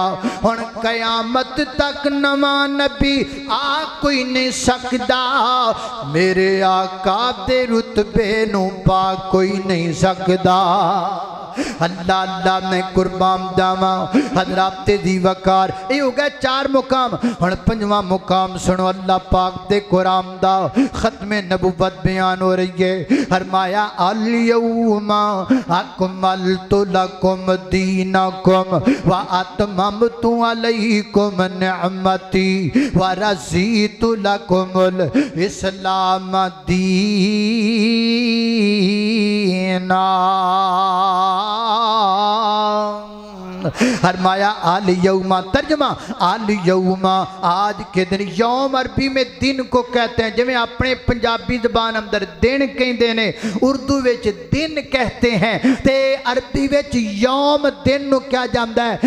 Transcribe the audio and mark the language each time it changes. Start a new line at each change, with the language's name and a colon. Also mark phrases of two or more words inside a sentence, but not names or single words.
Punjabi: ہن قیامت تک نواں نبی آ کوئی نہیں سکدا، میرے آقا دے رتبے نوں پا کوئی نہیں سکدا.
Arabic: الله الله
Punjabi: نے قربان جاواں حضرات دی وقار.
Urdu: یہ ہو گئے 4 مقام.
Punjabi: ہن 5واں مقام سنو اللہ پاک دے قرآن دا.
Urdu: ختمِ نبوت بیان ہو رہی ہے.
Arabic: فرمایا اليوم أكملت لكم دينكم وأتممت عليكم نعمتي ورضيت لكم الإسلام دينا.
Urdu: فرمایا
Arabic: اليوم,
Urdu: ترجمہ
Arabic: اليوم
Urdu: آج کے دن. یوم عربی میں دن کو کہتے ہیں,
Punjabi: جویں اپنے پنجابی زبان اندر دن کہتے ہیں، اردو وچ دن کہتے ہیں، تے عربی وچ یوم دن نوں کہا جاتا ہے.